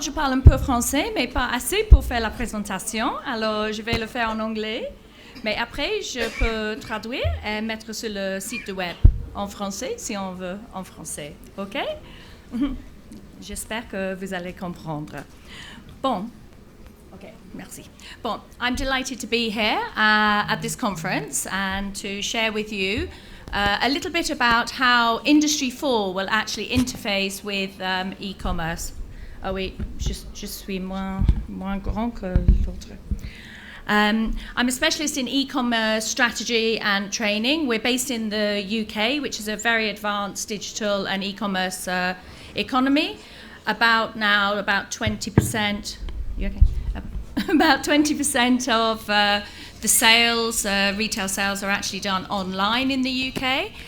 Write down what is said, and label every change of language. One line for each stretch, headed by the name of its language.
French: Je parle un peu français, mais pas assez pour faire la présentation. Alors, je vais le faire en anglais. Mais après, je peux traduire et mettre sur le site web en français, si on veut, en français. OK? J'espère que vous allez comprendre. Bon. Okay, merci.
English: Bon, I'm delighted to be here at this conference and to share with you a little bit about how Industry 4 will actually interface with e-commerce.
French: Ah oui, je suis moins grand que l'autre.
English: I'm a specialist in e-commerce strategy and training. We're based in the UK, which is a very advanced digital and e-commerce economy. About 20%. You okay? About 20% of the sales, retail sales, are actually done online in the UK.